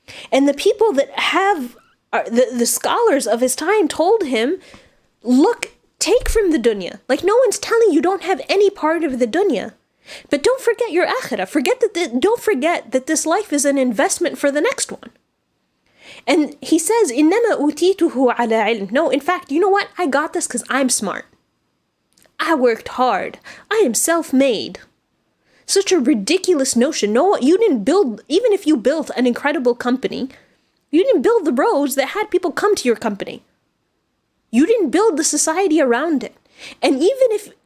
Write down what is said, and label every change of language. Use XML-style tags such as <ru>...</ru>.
<en>And the people that have the scholars of his time told him, look, take from the dunya. Like, no one's telling you don't have any part of the dunya, but don't forget your akhirah. Don't forget that this life is an investment for the next one. And he says,</en> <ar>إِنَّمَا أُوتِيتُهُ عَلَى عِلْمٍ.</ar> <en>No, in fact, you know what? I got this because I'm smart. I worked hard. I am self-made. Such a ridiculous notion. No, you didn't build, even if you built an incredible company, you didn't build the roads that had people come to your company. You didn't build the society around it. And even if</en>